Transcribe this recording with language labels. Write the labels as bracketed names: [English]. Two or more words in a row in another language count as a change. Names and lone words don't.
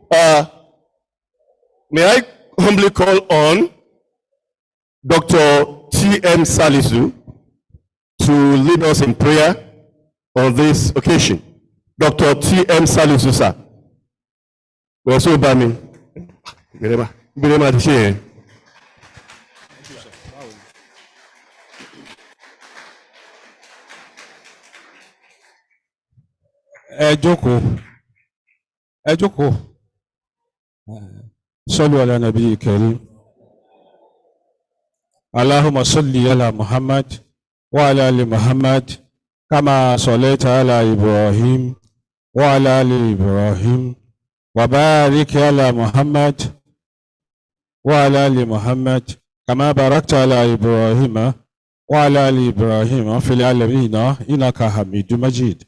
[English] May I humbly call on Dr. T.M. Salisu to lead us in prayer on this occasion. Dr. T.M. Salisu, sir. We're so bami. [Yoruba] Ẹ jókòó. [Arabic] صلوا على النبي الكريم. اللهم صل على محمد وعلى آل محمد كما صليت على إبراهيم وعلى آل إبراهيم وبارك على محمد وعلى آل محمد كما باركت على إبراهيم وعلى آل إبراهيم في العالمين إنك حميد مجيد.